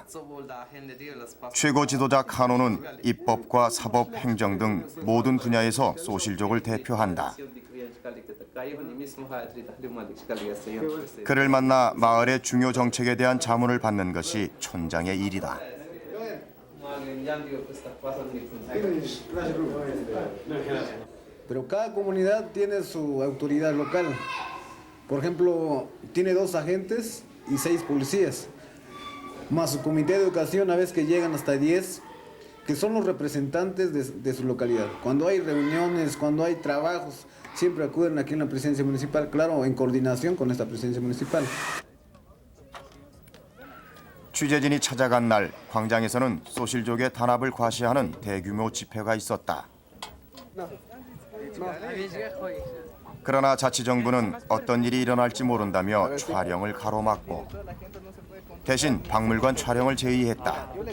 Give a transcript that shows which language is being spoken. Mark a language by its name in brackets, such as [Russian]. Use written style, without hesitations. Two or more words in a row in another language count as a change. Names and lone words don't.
[Korean] 최고 지도자 카노는 입법과 사법, 행정 등 모든 분야에서 소실족을 대표한다. 그를 만나 마을의 중요 정책에 대한 자문을 받는 것이 촌장의 일이다. [Spanish] Pero cada comunidad tiene su autoridad local. Por ejemplo, tiene 2 agentes y 6 policías, más su comité de educación a veces que llegan hasta 10, que son los representantes de su localidad. Cuando hay reuniones, cuando hay trabajos, siempre acuden aquí en la presidencia municipal, claro, en coordinación con esta presidencia municipal. [Korean] 취재진이 찾아간 날 광장에서는 소실족의 단합을 과시하는 대규모 집회가 있었다. 그러나 자치정부는 어떤 일이 일어날지 모른다며 촬영을 가로막고 대신 박물관 촬영을 제의했다.